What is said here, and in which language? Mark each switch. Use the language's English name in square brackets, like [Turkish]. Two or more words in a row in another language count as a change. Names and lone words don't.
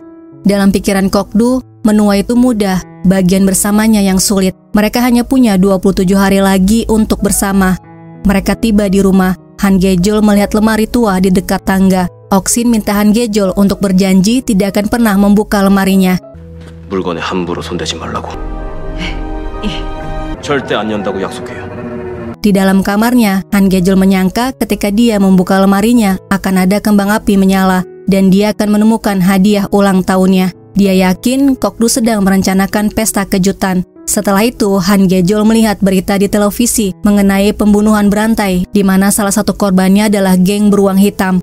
[Indonesian] Dalam pikiran Kokdu, menua itu mudah, bagian bersamanya yang sulit. Mereka hanya punya 27 hari lagi untuk bersama. Mereka tiba di rumah. Han Ge-jol melihat lemari tua di dekat tangga. Oksin minta Han Ge-jol untuk berjanji tidak akan pernah membuka lemarinya. [Korean] 물건에 함부로 손대지 말라고. 절대 안 연다고 약속해요. [Indonesian] Di dalam kamarnya, Han Ge-jol menyangka ketika dia membuka lemarinya akan ada kembang api menyala dan dia akan menemukan hadiah ulang tahunnya. Dia yakin Kokdu sedang merencanakan pesta kejutan. Setelah itu, Han Gejol melihat berita di televisi mengenai pembunuhan berantai di mana salah satu korbannya adalah geng beruang hitam.